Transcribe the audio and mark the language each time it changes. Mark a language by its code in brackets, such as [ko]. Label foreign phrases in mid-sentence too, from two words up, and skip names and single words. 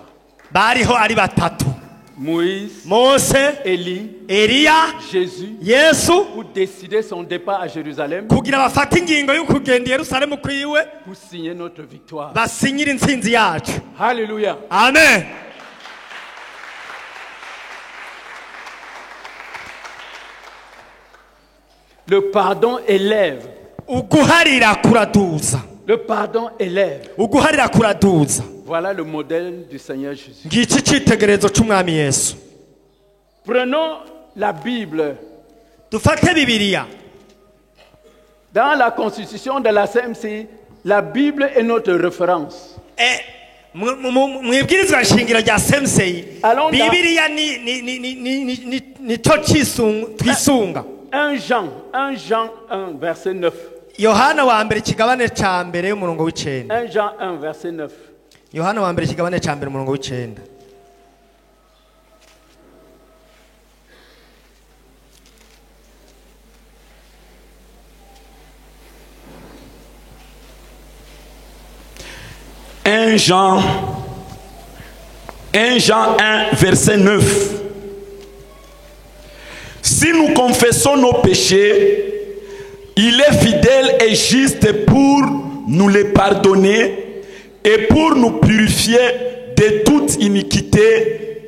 [rn] Bariho ari batatu: [fr] Moïse, [rn] Mose, [fr] Élie, [rn] Eliya, [fr] Jésus, [rn] Yesu, [fr] pour décider son départ à Jérusalem, [rn] kugira bafate ingingo yo kugenda i Yerusalemu kwiwe [fr] pour signer notre victoire. [rn] basinyira intsinzi yacu. [fr] Alléluia. Amen. Le pardon élève. [rn] Uguharira kuraduza. [fr] Le pardon élève. [rn] Uguharira kuraduza. [fr] Voilà le modèle du Seigneur Jésus. [rn] Ngiki cyitegerezo cy'umwami Yesu. [fr] Prenons la Bible. [rn] Dufate Bibiliya. [fr] Dans la constitution de la CMC, la Bible est notre référence. [rn] Mwibwirizwa nshingiro rya Semsei, [fr] Allons dans- [rn] Bibiliya ni cyo twisunga. [fr] 1 Jean 1, verset 9. [rn] Yohana wa mbere ikigabane ca mbere y'umurongo w'icenda. [fr] 1 Jean 1, verset 9. [rn] Yohana wa mbere ikigabane ca mbere umurongo w'icenda. [fr] Jean 1, verset 9. Si nous confessons nos péchés, il est fidèle et juste pour nous les pardonner et pour nous purifier de toute iniquité.